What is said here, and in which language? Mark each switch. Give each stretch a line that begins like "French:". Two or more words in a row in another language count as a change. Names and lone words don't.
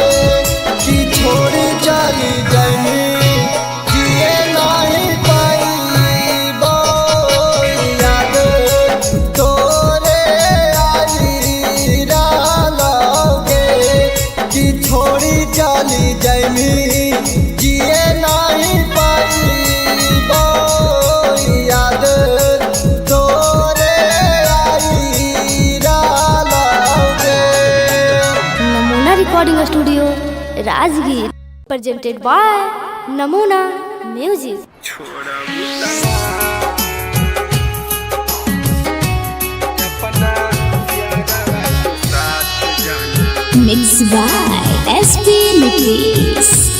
Magahi: कि छोड़ी चली जाइनी जिए नहीं पाइबो याद तोरे आई डालोगे। कि छोड़ी चली जाइनी जिए नहीं पाइबो याद तोरे आई डालोगे।
English: Namuna Recording Studio Rajgir presented by Namuna Music. Mixed by SP Nicks.